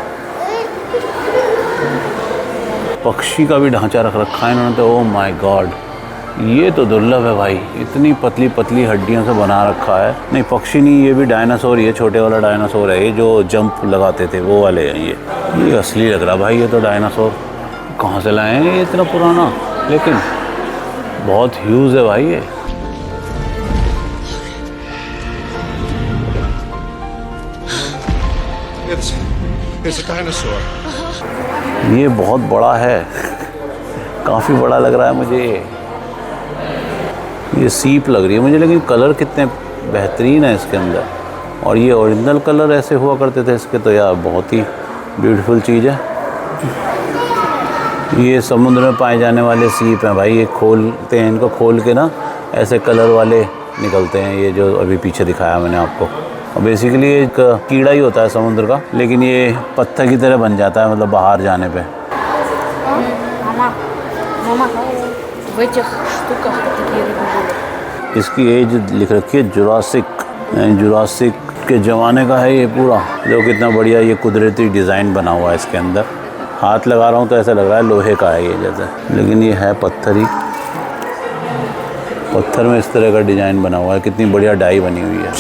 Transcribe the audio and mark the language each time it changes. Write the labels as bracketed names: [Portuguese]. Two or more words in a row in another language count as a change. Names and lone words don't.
[Hindi] पक्षी का भी ढांचा रख रखा है इन्होंने तो, [English] Oh my God, [Hindi] ये तो दुर्लभ है भाई, इतनी पतली पतली हड्डियों से बना रखा है। नहीं पक्षी नहीं, ये भी डायनासोर, ये छोटे वाला डायनासोर है, ये जो जंप लगाते थे वो वाले हैं। ये असली लग रहा भाई, ये तो डायनासोर कहाँ से लाए हैं ये इतना पुराना, लेकिन बहुत ह्यूज है भाई ये। [English] It's a dinosaur. [Hindi] ये बहुत बड़ा है, काफ़ी बड़ा लग रहा है मुझे ये। ये सीप लग रही है मुझे, लेकिन कलर कितने बेहतरीन है इसके अंदर। और ये [English] original colour [Hindi] ऐसे हुआ करते थे इसके, तो यार बहुत ही ब्यूटीफुल चीज़ है। ये समुद्र में पाए जाने वाले सीप हैं भाई, ये खोलते हैं, इनको खोल के ना ऐसे कलर वाले निकलते हैं, ये जो अभी पीछे दिखाया मैंने आपको। और बेसिकली एक कीड़ा ही होता है समुद्र का, लेकिन ये पत्थर की तरह बन जाता है मतलब बाहर जाने पे। [Russian] Мама, в этих штуках такие рыбы были. [Hindi] इसकी एज लिख रखी है जुरासिक के ज़माने का है ये पूरा। जो कितना बढ़िया ये कुदरती डिज़ाइन बना हुआ है इसके अंदर। हाथ लगा रहा हूँ तो ऐसा लग रहा है लोहे का है ये जैसे, लेकिन ये है पत्थर ही। पत्थर में इस तरह का डिज़ाइन बना हुआ है, कितनी बढ़िया डाई बनी हुई है।